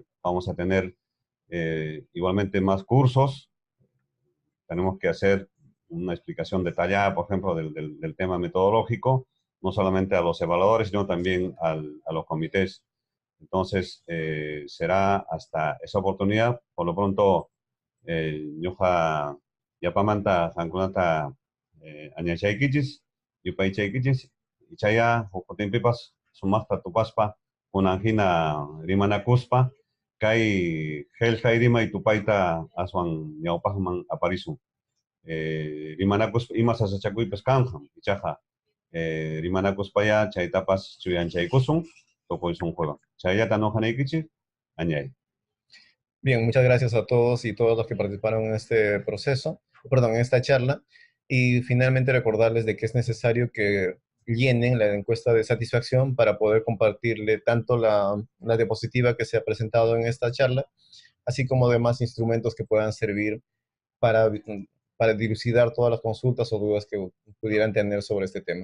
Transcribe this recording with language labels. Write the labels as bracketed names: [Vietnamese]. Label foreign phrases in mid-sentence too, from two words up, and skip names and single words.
[Spanish] Vamos a tener igualmente más cursos. Tenemos que hacer una explicación detallada, por ejemplo, del tema metodológico. no solamente a los evaluadores, sino también a los comités. Entonces, será hasta esa oportunidad. Por lo pronto, [Quechua] ñuqa yapamanta qankunata añachaykichis, yupaychaykichis, ichaya hukutinpipas sumaqta tupaspa, kunanhina rimanakuspa, kay qillqay rimay tupayta aswan ñawpaqman aparisun. Rimanakuspa ima sasachakuypas kanqan, ichaqa rimanakuspaya chaytapas chuyanchaykusun, tukuйsunqa. Chayllata noqanaykichik, añay. [Spanish] Bien, muchas gracias a todos y todas los que participaron en este proceso, perdón, en esta charla. Y finalmente recordarles de que es necesario que llenen la encuesta de satisfacción para poder compartirle tanto la diapositiva que se ha presentado en esta charla, así como demás instrumentos que puedan servir para, para dilucidar todas las consultas o dudas que pudieran tener sobre este tema.